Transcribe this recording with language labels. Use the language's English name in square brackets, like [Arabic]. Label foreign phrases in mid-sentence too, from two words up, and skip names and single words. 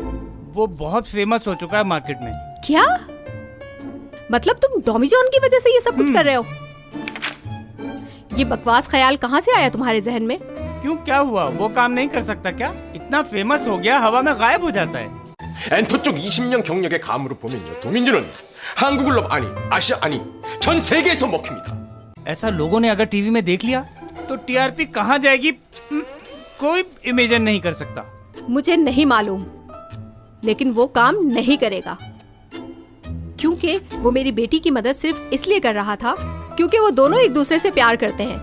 [Hindi] वो बहुत फेमस हो चुका है मार्केट में। क्या मतलब तुम डॉमी जॉन की वजह से ये सब कुछ कर रहे हो? ये बकवास ख्याल कहाँ से आया तुम्हारे जहन में? क्यों, क्या हुआ? वो काम नहीं कर सकता क्या? इतना फेमस हो गया, हवा में गायब हो जाता है। [Korean] 엔터 쪽 20년 경력의 감으로 보면요, 도민준은 한국 글럽 아니, 아시아 아니, 전 세계에서 먹힙니다. [Hindi] ऐसा लोगों ने अगर टीवी में देख लिया तो टीआरपी कहाँ जाएगी कोई इमेजिन नहीं कर सकता। मुझे नहीं मालूम, लेकिन वो काम नहीं करेगा, क्योंकि वो मेरी बेटी की मदद सिर्फ इसलिए कर रहा था क्योंकि वो दोनों एक दूसरे से प्यार करते हैं।